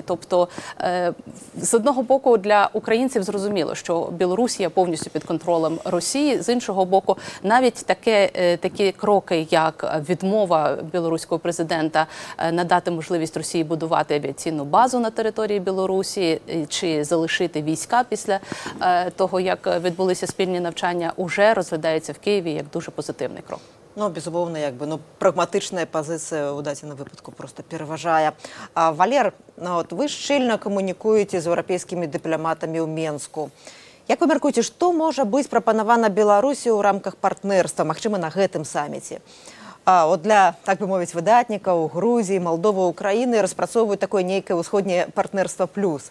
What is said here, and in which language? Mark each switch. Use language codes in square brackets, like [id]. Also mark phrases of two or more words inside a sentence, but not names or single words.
[uk] Тобто, з одного боку, для українців зрозуміло, що Білорусія повністю під контролем Росії, з іншого боку, навіть такі кроки, як відмова білоруського президента надати можливість Росії будувати авіаційну базу на території Білорусі, чи залишити війська після того, як відбулися спільні навчання, уже розглядається в Києві як дуже позитивний крок. Ну, безумовно, [be] прагматичная позиция у дадзеным выпадку просто пераважае. Валер, вы шчыльна камунікуеце з еўрапейскімі дыпламатамі ў Менску. Як вы мяркуеце, што можа быць прапанавана Беларусі ў рамках партнерства, магчыма, на гэтым саміце? От для, так бы мовіць, выдатнікаў Грузіі, Малдовы, Украіны распрацоўваюць такое нейкае ўсходняе партнерства плюс.